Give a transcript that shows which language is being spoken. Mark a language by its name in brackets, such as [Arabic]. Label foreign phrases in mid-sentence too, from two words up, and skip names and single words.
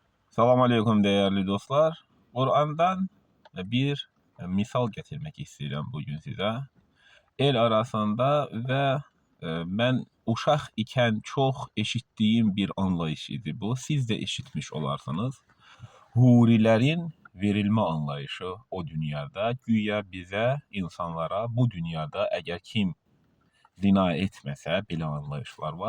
[Turkish] Salam aleyküm değerli dostlar. Kur'an'dan bir misal getirmek istedim bugün size. [Azerbaijani] El arasında ve ben uşaq ikən çox eşitdiyim bir anlayış idi bu. [Turkish] Siz de eşitmiş olarsınız. Hurilerin verilme anlayışı o dünyada. Güya bize, insanlara bu dünyada eğer [Azerbaijani] kim zina etməsə, belə anlayışlar var.